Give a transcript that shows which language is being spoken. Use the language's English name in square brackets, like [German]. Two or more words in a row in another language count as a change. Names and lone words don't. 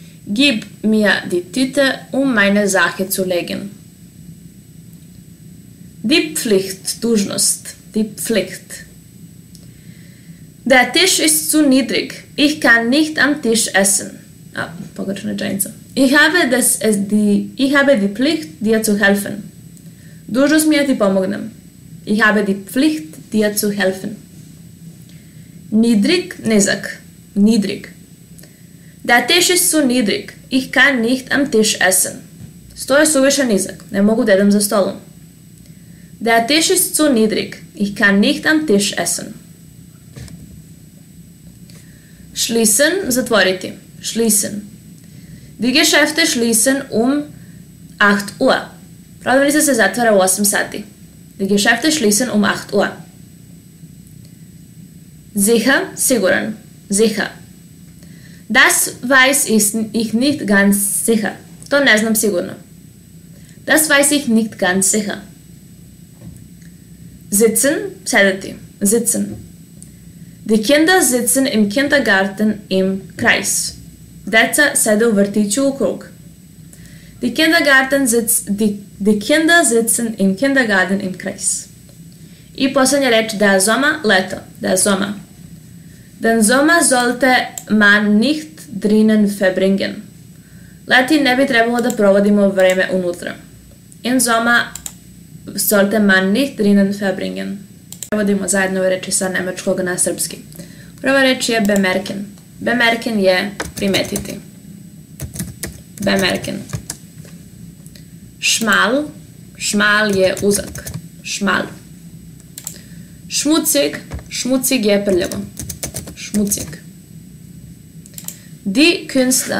[German] Gib mir die Tüte, meine Sache zu legen. Die Pflicht, Dužnost, die Pflicht. Der Tisch ist zu niedrig. Ich kann nicht am Tisch essen. [Serbian] Pogrešna rečenica. [German] Ich habe die Pflicht, dir zu helfen. [Serbian] Dužnost mi je ti pomognem. [German] Ich habe die Pflicht, dir zu helfen. Niedrig, nizak. Niedrig. Der Tisch ist zu niedrig. Ich kann nicht am Tisch essen. [Serbian] Sto je suviše nizak. Ne mogu da jedem za stolom. [German] Der Tisch ist zu niedrig. Ich kann nicht am Tisch essen. Schließen, zatvoriti. Schließen. Die Geschäfte schließen 8 Uhr. [Serbian] Prodavnica se zatvara u 8 sati. [German] Die Geschäfte schließen 8 Uhr. Sicher, siguran. Sicher. Das weiß ich nicht ganz sicher. [Serbian] To ne znam sigurno. [German] Das weiß ich nicht ganz sicher. Sitzen, sedeti. Sitzen. Die Kinder sitzen im Kindergarten im Kreis. [Serbian] Deca sede u vrtiću u krug. [German] Die Kinder sitzen im Kindergarten im Kreis. [Serbian] I posljednja reč, [German] der Sommer, leto. Der Sommer. Den Sommer sollte man nicht drinnen verbringen. [Serbian] Leti ne bi trebalo da provodimo vreme unutra. [German] In Sommer sollte man nicht drinnen verbringen. [Serbian] Prevodimo zajedno ove reči sa nemačkog na srpski. Prva reč je bemerken. Bemerken je primetiti. [German] Bemerken. Schmal. Schmal [Serbian] je uzak. [German] Schmal. Schmutzig. Schmutzig [Serbian] je prljavo. [German] Schmutzig. Die Künstler.